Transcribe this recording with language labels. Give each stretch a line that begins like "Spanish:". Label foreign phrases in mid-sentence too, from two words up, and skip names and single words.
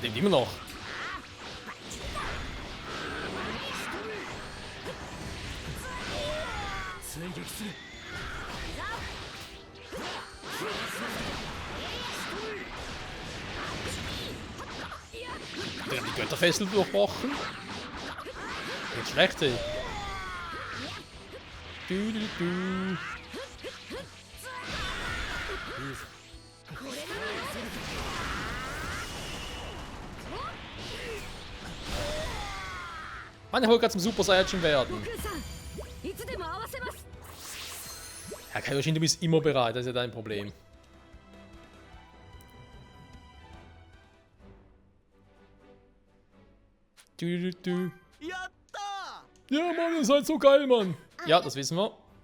German: lebt immer noch.
Japanese: 追撃する。
German: Die haben die Götterfessel durchbrochen. Nicht schlecht, ey. Du, du, du. Mann, er wollte gerade zum Super Saiyan werden.
Japanese: いつでも合わせます。
German: Ja, Kaioshin, du bist immer bereit, das ist ja dein Problem. Du, du, du. Ja, Mann, ihr seid so geil, Mann. Ja, das wissen wir.